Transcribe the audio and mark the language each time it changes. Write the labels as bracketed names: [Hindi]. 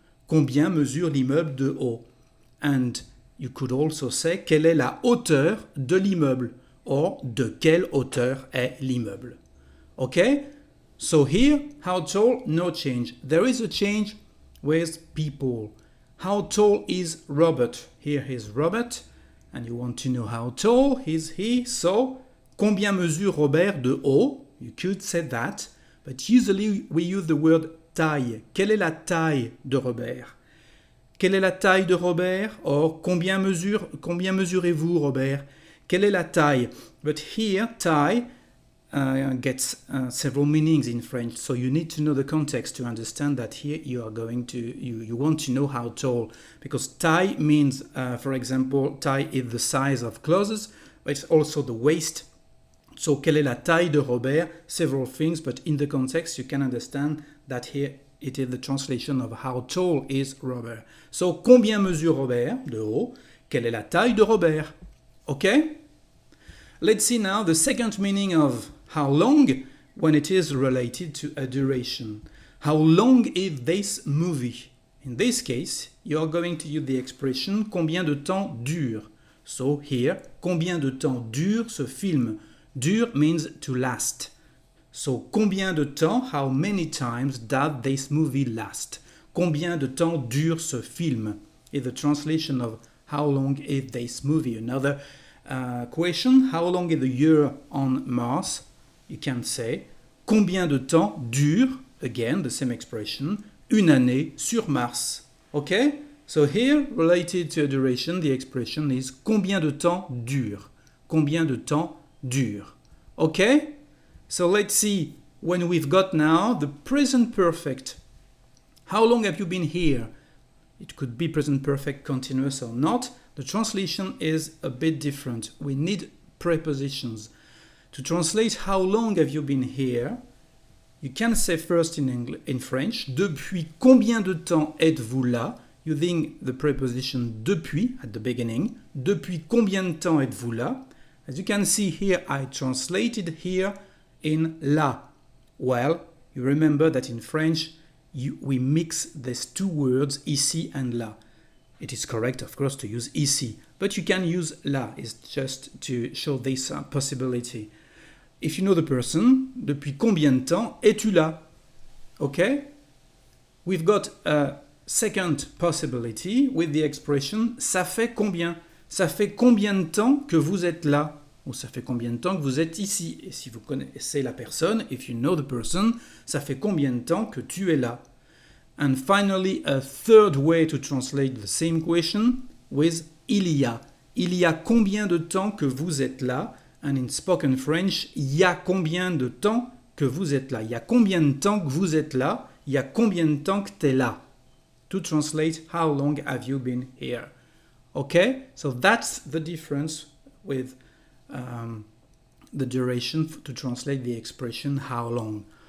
[French] Combien mesure l'immeuble de haut? [English] And you could also say, [French] quelle est la hauteur de l'immeuble? Or, de quelle hauteur est l'immeuble? [English] Okay? So here, how tall? No change. There is a change with people. How tall is Robert? Here is Robert. And you want to know how tall is he. So, [French] combien mesure Robert de haut? [English] You could say that. But usually we use the word taille. [French] Quelle est la taille de Robert? Quelle est la taille de Robert? Or, combien mesurez-vous, Robert? Quelle est la taille? [English] But here, taille gets several meanings in French, so you need to know the context to understand that here you are going to, you want to know how tall. Because taille means, for example, taille is the size of clothes, but it's also the waist. [French] So, quelle est la taille de Robert? [English] Several things, but in the context you can understand that here it is the translation of how tall is Robert. [French] So, combien mesure Robert de haut? Quelle est la taille de Robert? [English] Okay? Let's see now the second meaning of how long when it is related to a duration. How long is this movie? In this case, you are going to use the expression [French] combien de temps dure. [English] So, here, [French] combien de temps dure ce film? Dure [English] means to last. So, [French] combien de temps, [English] how many times does this movie last? [French] Combien de temps dure ce film? [English] Is the translation of how long is this movie? Another question, how long is the year on Mars? You can say, [French] combien de temps dure, [English] again, the same expression, [French] une année sur Mars? [English] Okay? So here, related to a duration, the expression is [French] combien de temps dure? Combien de temps dure? Okay? [English] So let's see, when we've got now the present perfect. How long have you been here? It could be present perfect continuous or not. The translation is a bit different. We need prepositions. To translate how long have you been here, you can say first in French, [French] depuis combien de temps êtes-vous là? [English] Using the preposition depuis at the beginning. [French] Depuis combien de temps êtes-vous là? [English] As you can see here, I translated here in là. Well, you remember that in French, we mix these two words, ici and là. It is correct, of course, to use ici, but you can use là. It's just to show this possibility. If you know the person, [French] depuis combien de temps es-tu là? [English] Okay? We've got a second possibility with the expression [French] ça fait combien? Ça fait combien de temps que vous êtes là? Ou ça fait combien de temps que vous êtes ici? Et si vous connaissez la personne, [English] if you know the person, [French] ça fait combien de temps que tu es là? [English] And finally, a third way to translate the same question with il y a. [French] Il y a combien de temps que vous êtes là? [English] And in spoken French, [French] il y a combien de temps que vous êtes là? Il y a combien de temps que vous êtes là? Il y a combien de temps que t'es là? [English] To translate, how long have you been here? Okay, so that's the difference with the duration to translate the expression how long.